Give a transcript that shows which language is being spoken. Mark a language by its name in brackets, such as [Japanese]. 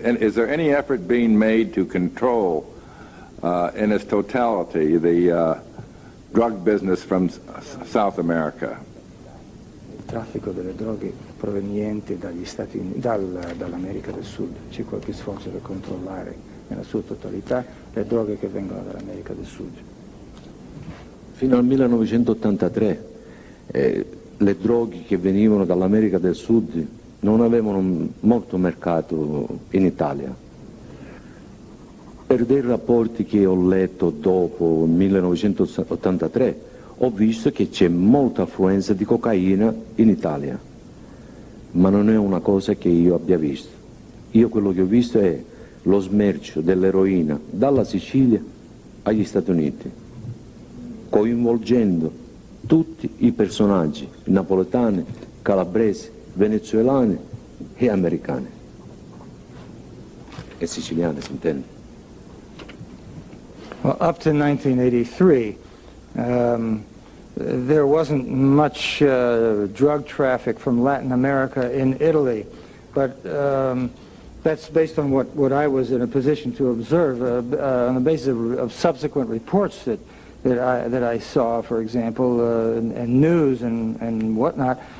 [English] And is there any effort being made to control, in its totality, the drug business from South America? [Italian] Il traffico delle droghe proveniente dagli Stati Uniti, dall'America del Sud. C'è qualche sforzo per controllare nella sua totalità le droghe che vengono dall'America del Sud. Fino al 1983 le droghe che venivano dall'America del Sud non avevano molto mercato in Italia. Per dei rapporti che ho letto dopo il 1983 ho visto che c'è molta affluenza di cocaina in Italia, ma non è una cosa che io abbia visto. Io quello che ho visto è lo smercio dell'eroina dalla Sicilia agli Stati Uniti, coinvolgendo tutti i personaggi napoletani, calabresi, venezuelani e americani. E siciliani, si intende. [English] Well, up to 1983, there wasn't much drug traffic from Latin America in Italy, but that's based on what I was in a position to observe on the basis of subsequent reports that I saw, for example, and news and whatnot.